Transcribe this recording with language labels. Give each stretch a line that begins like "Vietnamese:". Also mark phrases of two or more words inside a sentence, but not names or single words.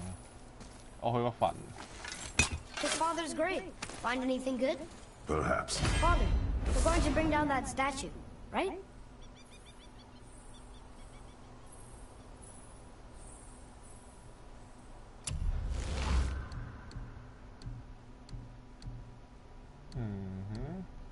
Cantonese: 我去個墳。
English: His father's grave. Find anything good? Perhaps. Father, we're going to bring down that statue, right? Mm-hmm.